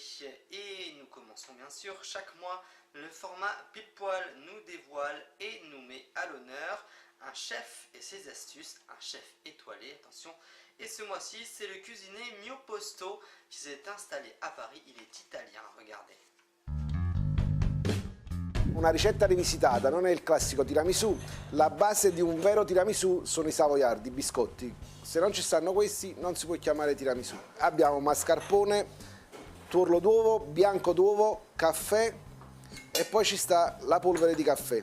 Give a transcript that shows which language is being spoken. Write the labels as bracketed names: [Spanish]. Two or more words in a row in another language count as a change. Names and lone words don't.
[French] Et nous commençons bien sûr chaque mois, le format Pile Poil nous dévoile et nous met à l'honneur un chef et ses astuces, un chef étoilé, attention. Et ce mois-ci, c'est le cuisinier Mio Posto qui s'est installé à Paris, il est italien, regardez. [Italian] Una ricetta rivisitata, non è il classico tiramisù, la base di un vero tiramisù sono i savoiardi, i biscotti. Se non ci stanno questi non si può chiamare tiramisù. Abbiamo mascarpone, tuorlo d'uovo, bianco d'uovo, caffè e poi ci sta la polvere di caffè.